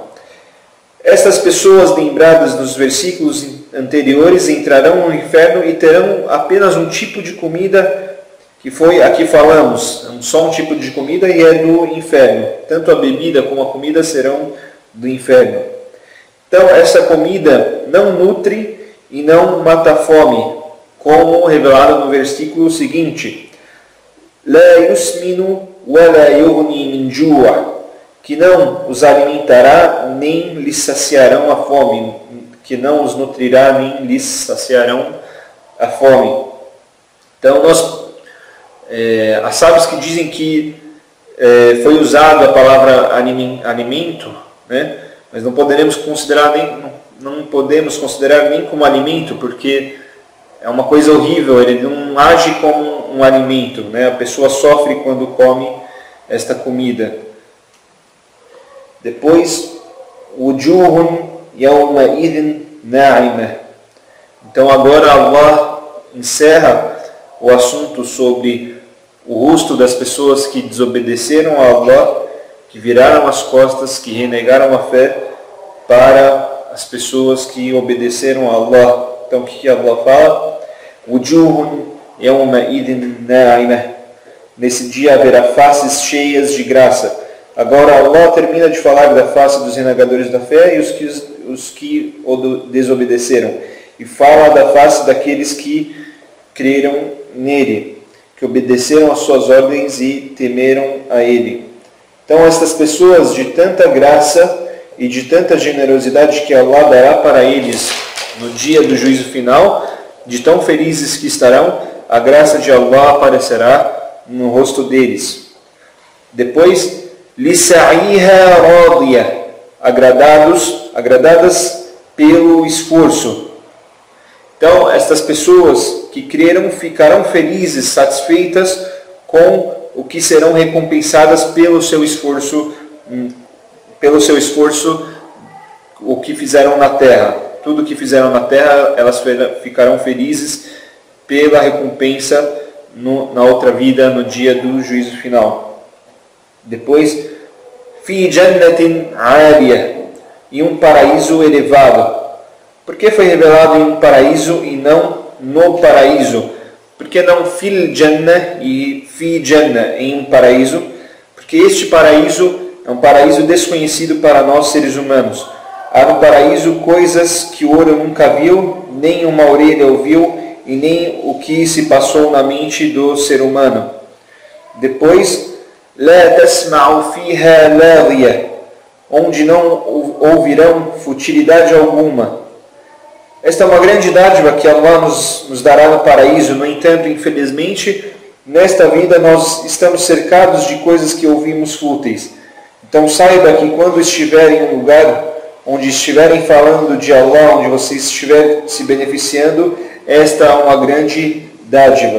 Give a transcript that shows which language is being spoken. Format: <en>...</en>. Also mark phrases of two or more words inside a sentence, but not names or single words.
<pt>Essas pessoas lembradas nos versículos anteriores entrarão no inferno e terão apenas um tipo de comida que foi, aqui falamos, só um tipo de comida e é do inferno. Tanto a bebida como a comida serão do inferno. Então, essa comida não nutre e não mata a fome, como revelado no versículo seguinte.</pt> <ar>لَا يُسْمِنُ وَلَا يُغْنِي مِنْ جُوعٍ.</ar> <pt>Que não os alimentará, nem lhes saciarão a fome. Que não os nutrirá, nem lhes saciarão a fome. Então, há sábios que dizem que foi usada a palavra alimento, mas não podemos considerar nem como alimento, porque é uma coisa horrível, ele não age como um alimento, a pessoa sofre quando come esta comida. Depois,</pt> <ar>وجوه يومئذ ناعمة.</ar> <pt>Então agora Allah encerra o assunto sobre o rosto das pessoas que desobedeceram a Allah, que viraram as costas, que renegaram a fé, para as pessoas que obedeceram a Allah. Então o que Allah fala?</pt> <ar>وجوه يومئذ ناعمة.</ar> <pt>Nesse dia haverá faces cheias de graça. Agora Allah termina de falar da face dos renegadores da fé e os que o desobedeceram. E fala da face daqueles que creram nele, que obedeceram às suas ordens e temeram a ele. Então estas pessoas de tanta graça e de tanta generosidade que Allah dará para eles no dia do juízo final, de tão felizes que estarão, a graça de Allah aparecerá no rosto deles. Depois,</pt> <ar>لِسَعِيهَا رَاضِيَةً,</ar> <pt>agradadas pelo esforço. Então, estas pessoas que creram ficarão felizes, satisfeitas com o que serão recompensadas pelo seu esforço, o que fizeram na terra. Tudo que fizeram na terra, elas ficarão felizes pela recompensa na outra vida, no dia do juízo final. Depois,</pt> <ar>في جنة عالية,</ar> <pt>em um paraíso elevado. Por que foi revelado em um paraíso e não no paraíso? Por que não</pt> <ar>في الجنة</ar> <pt>e</pt> <ar>في جنة,</ar> <pt>em um paraíso? Porque este paraíso é um paraíso desconhecido para nós seres humanos. Há no paraíso coisas que o olho nunca viu, nem uma orelha ouviu, e nem o que se passou na mente do ser humano. Depois,</pt> <ar>لا تسمع فيها لاغية,</ar> <pt>onde não ouvirão futilidade alguma. Esta é uma grande dádiva que Allah nos dará no paraíso. No entanto, infelizmente, nesta vida nós estamos cercados de coisas que ouvimos fúteis. Então saiba que quando estiver em um lugar onde estiverem falando de Allah, onde você estiver se beneficiando, esta é uma grande dádiva.</pt>